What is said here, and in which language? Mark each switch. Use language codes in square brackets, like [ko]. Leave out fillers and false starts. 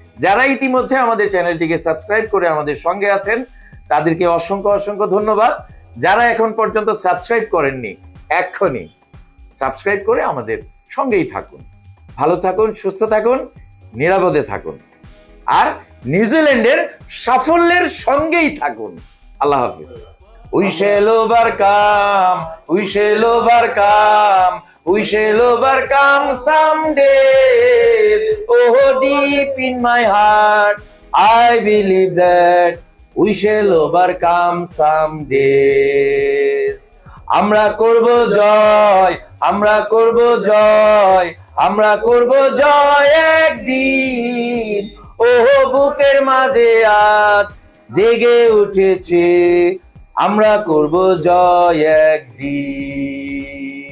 [bn] যারা ইতিমধ্যে আমাদের চ্যানেলটিকে সাবস্ক্রাইব করে আমাদের সঙ্গে আছেন তাদেরকে অসংখ্য অসংখ্য ধন্যবাদ। যারা এখন পর্যন্ত সাবস্ক্রাইব করেননি এক্ষুনি সাবস্ক্রাইব করে আমাদের সঙ্গেই থাকুন। ভালো থাকুন, সুস্থ থাকুন, নিরাপদে থাকুন, আর নিউজিল্যান্ডের সাফল্যের সঙ্গেই থাকুন। আল্লাহ হাফিজ। [en] We shall overcome, we shall overcome, we shall overcome someday. Oh, deep in my heart, I believe that we shall overcome someday. [bn] আমরা করব জয়, আমরা করব জয়, আমরা করব জয় একদিন। ওহ বুকের মাঝে আজ জেগে উঠেছে, আমরা করব জয় একদিন।